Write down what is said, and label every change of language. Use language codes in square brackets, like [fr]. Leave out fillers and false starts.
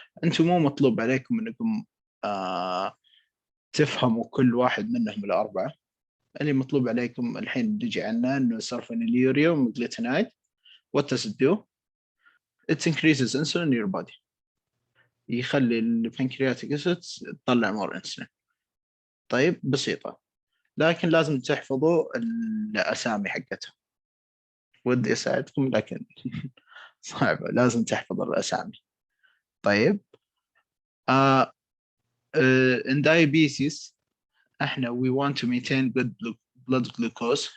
[ar] انتم مو مطلوب عليكم انكم تفهموا كل واحد منهم الأربعة. اللي مطلوب عليكم الحين بيجي عنا انه سلفونيليوريا وميغلوتينايد. [en] what does it do? it increases insulin in your body. [ar] يخلي البنكرياتيك اسيدز تطلع مور انسولين. طيب بسيطة، لكن لازم تحفظوا الأسامي حقتها. ودي أساعدكم لكن صعبة، لازم تحفظ الأسامي. [en] طيب in diabetes [ar] احنا [en] we want to maintain good blood glucose.